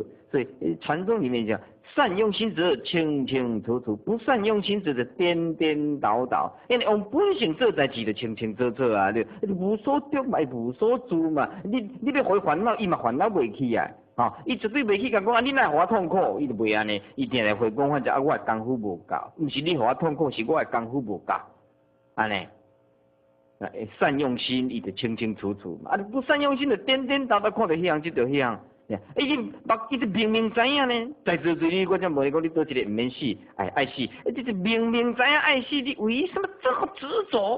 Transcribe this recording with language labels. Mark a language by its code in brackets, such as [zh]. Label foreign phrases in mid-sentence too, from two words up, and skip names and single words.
[nan] 所以传统里面讲，善用心者清清楚楚，不善用心者颠颠倒倒。因为用本性做代志就清清楚楚你无所得嘛，无所住嘛。你要互伊烦恼，伊嘛烦恼袂起伊绝对袂去甲讲你哪互我痛苦，伊就袂安尼。伊定来回讲反正我的功夫无够，毋是你互我痛苦，是我的功夫无够，安尼。善用心，伊就清清楚楚嘛。啊，不善用心，就颠颠倒倒看到迄样就迄样。伊就明明知影呢，在座诸位，我才问你讲，你倒一个毋免死，爱死，这是明明知影爱死，你为什么这么执着？